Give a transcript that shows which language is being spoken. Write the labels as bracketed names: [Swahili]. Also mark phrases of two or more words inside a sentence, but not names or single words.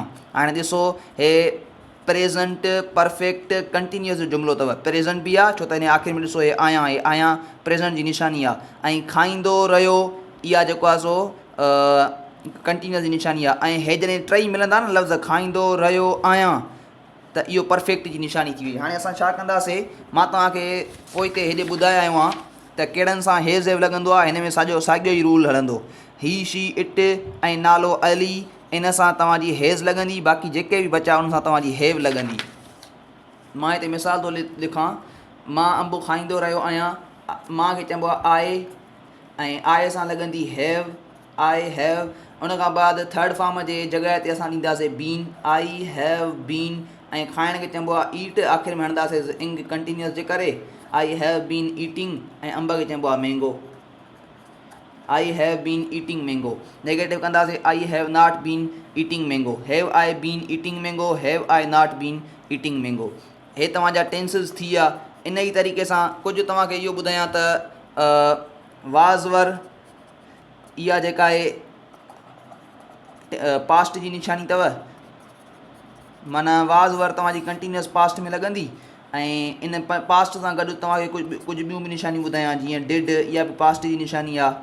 [Sindhi] हाणे ॾिसो हे [English] present perfect continuous [Sindhi] जो जुमिलो अथव, प्रेज़ेंट बि आहे छो त हिन आख़िर में ॾिसो हे आहियां प्रेज़ेंट जी निशानी आहे, ऐं खाईंदो रहियो इहा जेको आहे सो कंटिन्यूअस जी निशानी आहे, ऐं हे जॾहिं टई मिलंदा न लफ़्ज़ खाईंदो रहियो आहियां, त इहो परफेक्ट जी निशानी थी वई। हाणे असां छा कंदासीं, मां तव्हांखे पोइ हिते हेॾे ॿुधाए आयो आहियां त कहिड़नि सां [English] has have [Sindhi] लॻंदो आहे। हिन में साॻियो ई रूल हलंदो, [English] he she it [Sindhi] ऐं नालो अली, इन सां तव्हांजी हेज़ लॻंदी, बाक़ी जेके बि बचा उन सां तव्हांजी हेव लॻंदी। मां हिते मिसाल थो लिखां, मां अंब खाईंदो रहियो आहियां, मां खे चइबो आहे आए, ऐं आए सां लॻंदी [English] have, I have. [Sindhi] उन खां बाद [English] third form [Sindhi] जे जॻह ते असां ॾींदासीं बीन, [English] I have been, [Sindhi] ऐं खाइण खे चइबो आहे ईट, आख़िर में हणंदासीं इंग कंटिन्यूअस जे करे, [English] I have been eating, [Sindhi] ऐं अंब खे चइबो आहे मैंगो, [English] I have been eating mango. [Sindhi] नेगेटिव कंदासीं, [English] I have not been eating mango, have I been eating mango, have I not been eating mango. [Sindhi] हे तव्हांजा टेंसिस थी विया। इन ई तरीक़े सां कुझु तव्हांखे इहो ॿुधायां त [English] was were [Sindhi] इहा जेका आहे पास्ट जी निशानी अथव, माना [English] was were [Sindhi] तव्हांजी कंटिन्यूअस पास्ट में लॻंदी, ऐं इन पास्ट सां गॾु तव्हांखे कुझु ॿियूं बि निशानियूं ॿुधायां, जीअं डिड, इहा बि पास्ट जी निशानी आहे।